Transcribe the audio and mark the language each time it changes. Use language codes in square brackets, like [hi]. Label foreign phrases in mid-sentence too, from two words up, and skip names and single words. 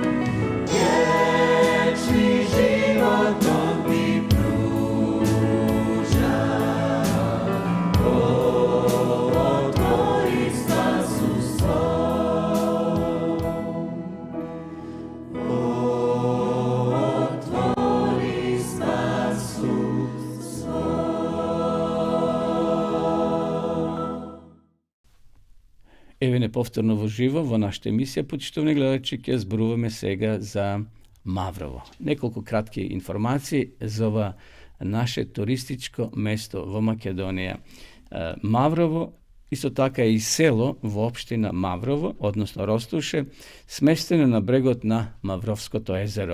[hr] Vječni život on ti pruža, otvori spasu svoj. Otvori spasu svoj. [mk] Еве неповторно во живо во нашата емисија, почитувани гледачи, ќе зборуваме сега за Маврово. Неколку кратки информации за ова наше туристичко место во Македонија. Маврово исто така и село во општина Маврово, односно Ростуше, сместено на брегот на Мавровското езеро.